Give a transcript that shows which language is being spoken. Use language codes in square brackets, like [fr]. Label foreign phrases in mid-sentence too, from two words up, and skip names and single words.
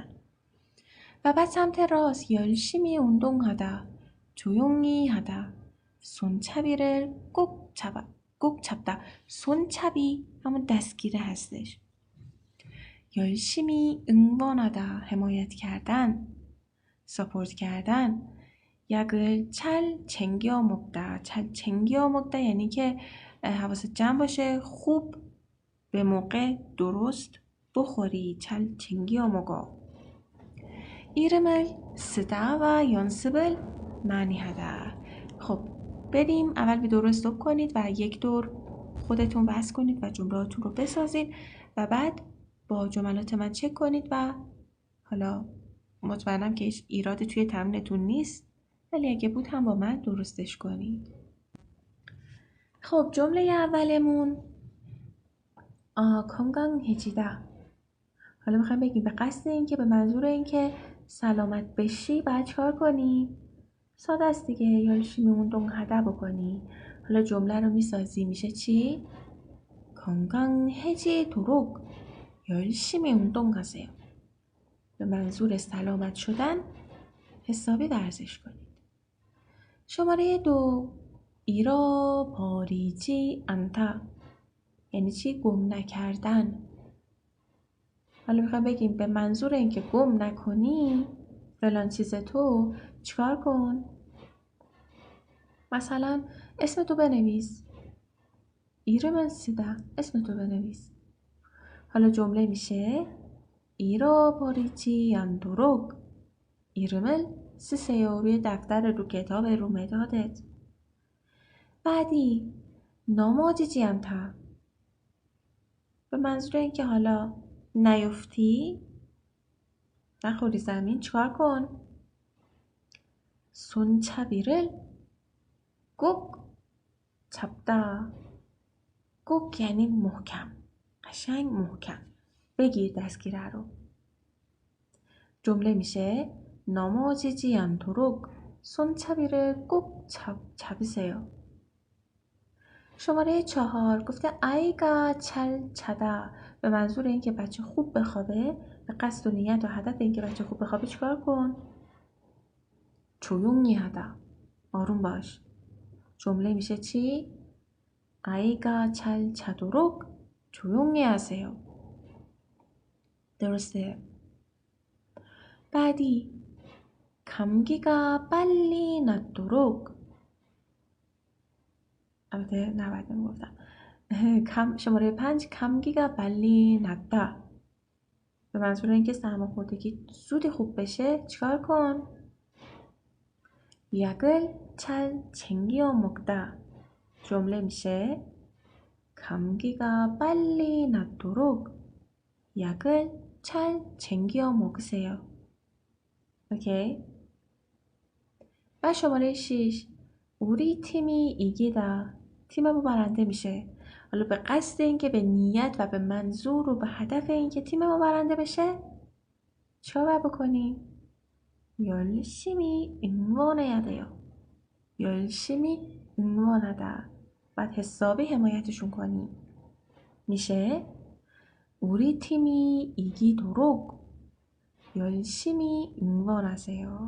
[fa] و بعد سمت راست [ko] 열심히 운동하다 조용히 하다 손잡이를 꼭 잡다. [fa] 손잡이 همون دستگیره هستش. [ko] 열심히 응원하다 [fa] حمایت کردن، ساپورت کردن. [ko] 약을 잘 챙겨 먹다. 잘 챙겨 먹다 [fa] یعنی که حواست جمع باشه، خوب به موقع درست بخوری. [ko] 잘 챙겨 먹어. 이름을 쓰다 و 연습을 많이 하다. [fa] خب بریم اول به دور استوب کنید و یک دور خودتون وصل کنید و جملاتون رو بسازید و بعد با جملات من چک کنید و حالا مطمئنم که هیچ ایرادی توی تمرینتون نیست، ولی اگه بود هم با من درستش کنید. خب جمله اولمون 건강해지다. حالا میخوایم بگیم به قصد این که به منظور این که سلامت بشی باید چکار کنی؟ ساده است دیگه. [ko] 열심히 운동하다 بکنی. [fa] حالا جمله رو میسازی میشه چی؟ [ko] 건강해지도록 열심히 운동하세요. [fa] به منظور سلامت شدن حسابی ورزش کنید. شماره 2 [ko] 잃어버리지 않다 [fa] یعنی چی؟ گم نکردن. حالا میخوام بگیم به منظور اینکه گم نکنی فلان چیز تو چیکار کن؟ مثلا اسم تو بنویس. [ko] 이름을 쓰다. [fa] اسم تو بنویس. حالا جمله میشه [ko] 잃어버리지 않도록 이름을 쓰세요. [fa] روی دفتر، رو کتاب، رو مدادت. [ko] بعدی 넘어지지 않다. [fa] به منظور اینکه حالا نیفتی، نخوری زمین، چیکار کن؟ [ko] 손잡이를 꼭 잡다. [fa] 꼭 یعنی محکم، قشنگ محکم بگیر دستگیره رو. جمله میشه [ko] 넘어지지 않도록 손잡이를 꼭 잡으세요. [fa] شماره 4 گفته [ko] 아이가 잘 자다. [fa] به منظور اینکه بچه خوب بخوابه، به قصد و نیت و هدف اینکه بچه خوب بخوابه چیکار کن؟ [ko] 조용히 하다. [fa] آروم باش. جمله میشه چی؟ [ko] 아이가 잘 자도록 조용히 하세요. [fa] درسته. بعدی [ko] 감기가 빨리 낫도록. [fa] البته نباید میگفتم. شماره 5 [ko] 감기가 빨리 낫다. [fa] به منظور اینکه سرماخوردگی زود خوب بشه چیکار کن؟ [ko] 약을 잘 챙겨 먹다. [fa] جمله میشه [ko] 감기가 빨리 낫도록 약을 잘 챙겨 먹으세요. [fa] اوکی؟ و شماره 6 [ko] 우리 팀이 이기다. [fa] تیم ما برنده میشه. حالا به قصد اینکه به نیت و به منظور و به هدف اینکه تیم ما برنده بشه چیکار باید بکنیم؟ [ko] 열심히 응원해야 돼요. 열심히 응원하다. [fa] باید حسابی حمایتشون کنیم. [ko] میشه 우리 팀이 이기도록 열심히 응원하세요.